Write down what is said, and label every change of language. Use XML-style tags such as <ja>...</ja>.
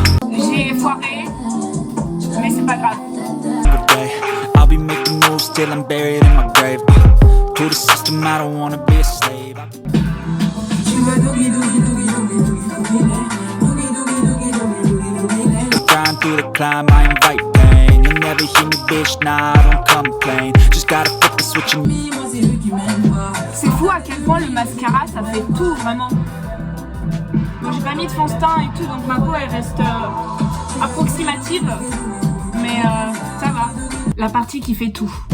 <fr>J'ai foiré, mais c'est pas grave.</fr> <en>I'll be making moves till I'm buried in my grave. To the system, I don't wanna be a slave. Grind through the climb, I invite pain. You'll never hear me, bitch, nah, I don't complain. Just gotta flip the switch and me.</en> <fr>C'est fou à quel point le mascara ça fait tout vraiment. Bon, j'ai pas mis de fond de teint et tout, donc ma peau elle reste approximative, mais ça va. La partie qui fait tout.</fr>